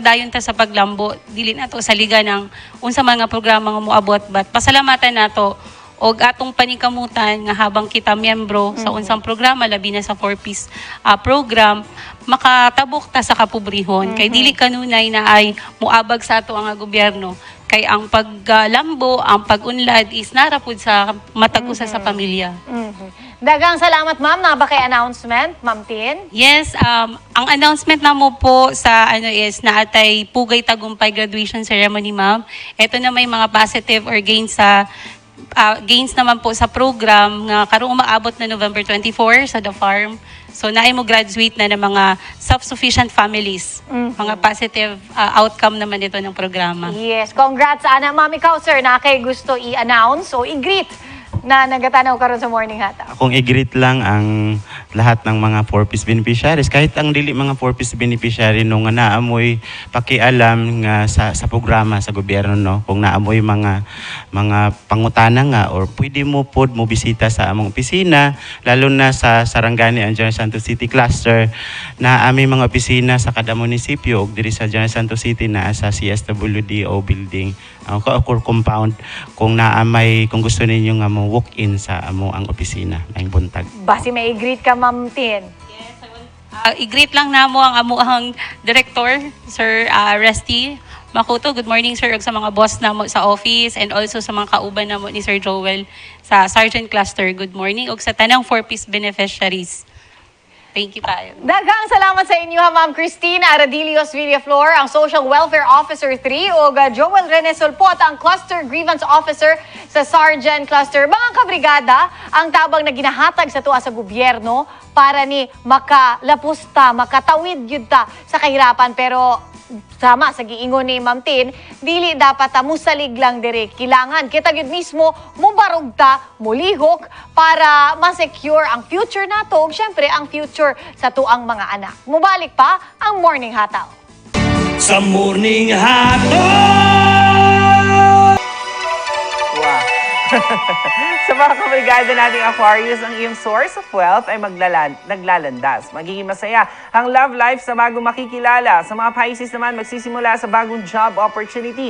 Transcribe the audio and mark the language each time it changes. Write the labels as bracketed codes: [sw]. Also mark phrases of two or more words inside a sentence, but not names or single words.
[ceb] ta sa paglambo dili nato sa liga ng unsa mga programa nga moabot, but pasalamatan nato og atong paningkamutan nga habang kita miyembro sa unsang programa labi na sa 4Ps program, makatabok ta sa kapobrehon kay dili kanunay na ay moabag sa ato ang gobyerno kay ang paglambo, ang pagunlad is narapod sa matag usa sa pamilya. Dagang salamat, ma'am. Na ba kay announcement, Ma'am Tin? [en] Yes, [ceb] ang announcement na mo po sa is naatay Pugay Tagumpay graduation ceremony, ma'am. Ito na may mga [en] positive or gains [ceb] naman po sa program nga karong umaabot na November 24 sa The Farm. So naay mo graduate na ng mga [en] self-sufficient families. [tl] Mga positive outcome naman ito ng programa. [en] Yes, [ceb] congrats ana, ma'am. Ikaw, sir, na kay gusto i-announce o i-greet na nagatanaw karon sa morning hata. Akong i-greet lang ang lahat ng mga 4Ps beneficiaries, kahit ang dili mga 4Ps beneficiary, no, nga naamoy pakialam nga sa programa sa gobyerno, no, kung naamoy mga pangutana nga or pwede mo pod mo bisita sa among opisina, lalo na sa Sarangani ang General Santos City Cluster na aming mga opisina sa kada munisipyo ug diri sa General Santos City na sa CSWDO building or compound kung kung gusto ninyo nga mo walk-in sa amo ang opisina ng buntag. Basi may i-greet ka, Ma'am Tin. I-greet lang namo ang amuang director, Sir Resty Makuto. [en] Good morning, sir, [ceb] ug sa mga boss namo sa office [en] and also [ceb] sa mga kauban namo ni Sir Joel sa Sergeant Cluster. Good morning ug sa tanang 4Ps beneficiaries. [en] Thank you, [ceb] Payo. Daghang salamat sa inyo, ha, Ma'am Christine Aradilios Villaflor, ang Social Welfare Officer 3, o Joel Rene Solpot, ang Cluster Grievance Officer sa Sergeant Cluster. Mga kabrigada, ang tabang na ginahatag sa tuwa sa gobyerno para ni makalapusta, makatawid yun ta sa kahirapan. Pero sama sa giingon ni Ma'am Tin, dili dapat musalig lang dire. Kailangan kita gyud mismo mubarog ta, mulihok para ma-secure ang future nato ug syempre ang future sa tuang mga anak. Mubalik pa ang Morning Hataw. Sa Morning Hataw! [en] Wow. [tl] Sa mga kabrigada nating Aquarius, ang iyong [en] source of wealth [tl] ay naglalandas. Magiging masaya ang love life sa bagong makikilala. Sa mga Pisces naman, magsisimula sa bagong [en] job opportunity.